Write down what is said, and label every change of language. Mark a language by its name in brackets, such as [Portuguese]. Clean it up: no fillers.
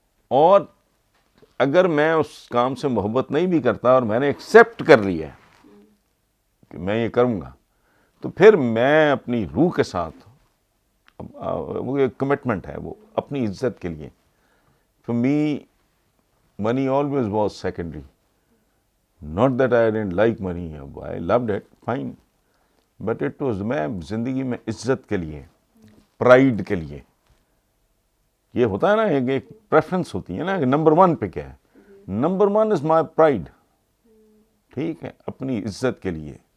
[Urdu] اور اگر میں اس کام سے محبت نہیں بھی کرتا اور میں نے ایکسیپٹ کر لیا کہ میں یہ کروں گا, تو پھر میں اپنی روح کے ساتھ, وہ ایک کمٹمنٹ ہے وہ اپنی عزت کے لیے. [English] For me money always was secondary. Not that I didn't like money, I loved it, fine. But it was, [Urdu] میں زندگی میں عزت کے لیے, پرائڈ کے لیے, یہ ہوتا ہے نا ایک پریفرنس ہوتی ہے نا کہ نمبر 1 پہ کیا ہے. [English] number 1 is my pride, [Urdu] ٹھیک ہے, اپنی عزت کے لیے.